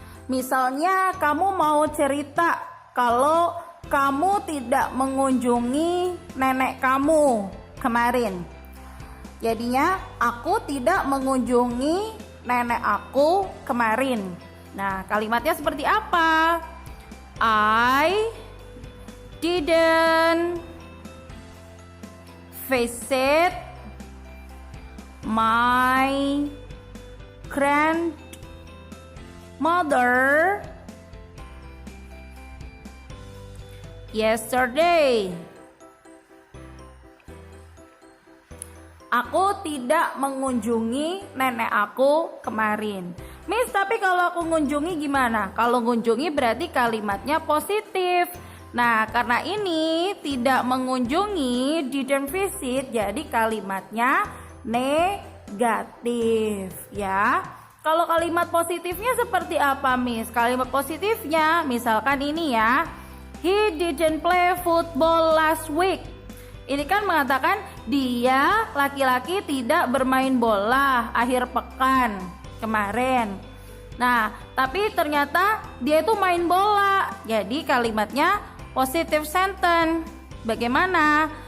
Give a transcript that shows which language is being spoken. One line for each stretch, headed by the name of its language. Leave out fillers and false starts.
Indonesian: Misalnya kamu mau cerita kalau kamu tidak mengunjungi nenek kamu kemarin. Jadinya aku tidak mengunjungi nenek aku kemarin. Nah, kalimatnya seperti apa?
English: I didn't visit my grandmother yesterday.
Indonesian: Aku tidak mengunjungi nenek aku kemarin. Miss, tapi kalau aku ngunjungi gimana? Kalau ngunjungi berarti kalimatnya positif. Nah, karena ini tidak mengunjungi,
English: didn't visit,
Indonesian: jadi kalimatnya negatif ya. Kalau kalimat positifnya seperti apa, Miss? Kalimat positifnya misalkan ini ya.
English: He didn't play football last week.
Indonesian: Ini kan mengatakan dia laki-laki tidak bermain bola akhir pekan kemarin. Nah, tapi ternyata dia itu main bola. Jadi kalimatnya
English: positive sentence.
Indonesian: Bagaimana?